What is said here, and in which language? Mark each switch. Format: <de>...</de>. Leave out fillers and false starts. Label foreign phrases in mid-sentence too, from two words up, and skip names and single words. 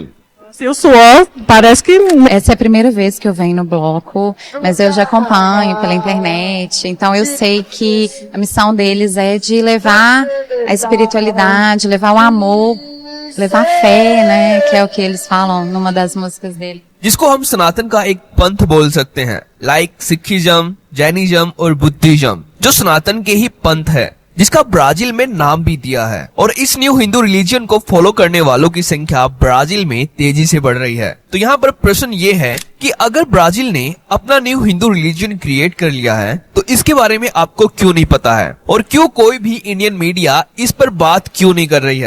<pt>Seu suor parece que Essa é a primeira vez que eu venho no bloco, mas eu já acompanho pela internet, então eu sei que a missão deles é de levar a espiritualidade, levar o amor, levar fé, né, que é o que eles falam numa das músicas dele.</pt> <hi>जिसको हम सनातन का एक पंथ बोल सकते हैं,</hi> <en>like Sikhism, Jainism</en> <hi>और बुद्धिज्म, जो सनातन के ही पंथ है, जिसका ब्राजील में नाम भी दिया है। और इस</hi> <en>new Hindu religion</en> <hi>को फॉलो करने वालों की संख्या ब्राजील में तेजी से बढ़ रही है। तो यहाँ पर प्रश्न ये है कि अगर ब्राजील ने अपना</hi> <en>new Hindu religion create</en> <hi>कर लिया है तो इसके बारे में आपको क्यों नहीं पता है, और क्यों कोई भी</hi> <en>Indian media</en> <hi>इस पर बात क्यों नहीं कर रही है।</hi>